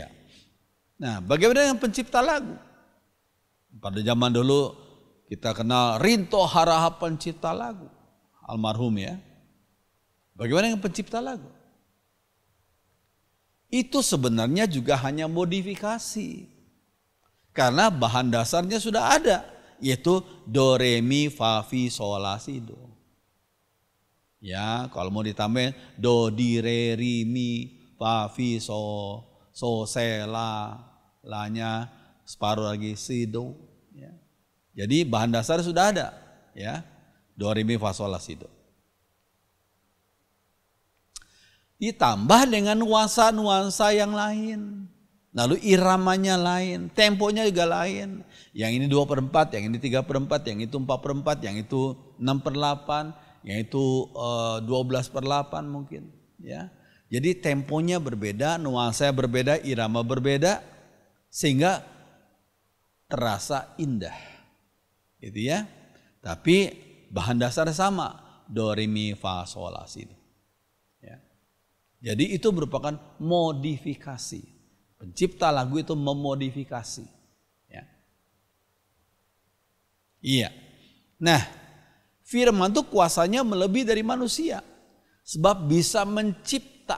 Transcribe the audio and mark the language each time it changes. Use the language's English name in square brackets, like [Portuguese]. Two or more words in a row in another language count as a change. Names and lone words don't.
[Indonesian] Nah, bagaimana dengan pencipta lagu? Pada zaman dulu kita kenal Rinto Harahap pencipta lagu, almarhum ya. Bagaimana dengan pencipta lagu? Itu sebenarnya juga hanya modifikasi. Karena bahan dasarnya sudah ada. Yaitu do, re, mi, fa, fi, sol, la, si, do. Ya, kalau mau ditambahin do, di, re, ri, mi, fa, fi, so, se, la. La-nya separuh lagi si, do. Ya. Jadi bahan dasar sudah ada. Ya, do, re, mi, fa, sol, la, si, do. Ditambah dengan nuansa-nuansa yang lain. Lalu iramanya lain, temponya juga lain. Yang ini 2/4, yang ini 3/4, yang itu 4/4, yang itu 6/8, yang itu 12/8 mungkin. Ya. Jadi temponya berbeda, nuansanya berbeda, irama berbeda. Sehingga terasa indah. Gitu ya. Tapi bahan dasarnya sama. Do, re, mi, fa, sol, la, si, do. Jadi itu merupakan modifikasi. Pencipta lagu itu memodifikasi. Ya. Iya. Nah, Firman itu kuasanya melebihi dari manusia. Sebab bisa mencipta.